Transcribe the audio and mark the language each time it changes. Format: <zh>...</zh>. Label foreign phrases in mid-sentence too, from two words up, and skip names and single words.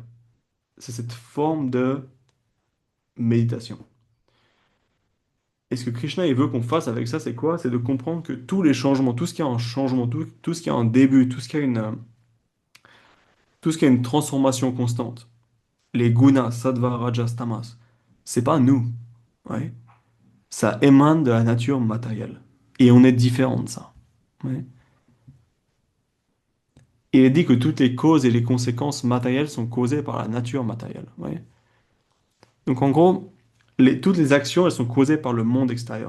<fr>C'est cette forme de méditation. Et ce que Krishna il veut qu'on fasse avec ça, c'est quoi? C'est de comprendre que tous les changements, tout ce qui a un changement, tout ce qui a un début, tout ce qui a une transformation constante, les</fr> <sa>गुणाः सत्त्व रजस् तमस्,</sa> <fr>c'est pas nous. Ouais. Ça émane de la nature matérielle. Et on est différent de ça. Ouais. Et il dit que toutes les causes et les conséquences matérielles sont causées par la nature matérielle. Ouais. Donc en gros, toutes les actions, elles sont causées par le monde extérieur.</fr>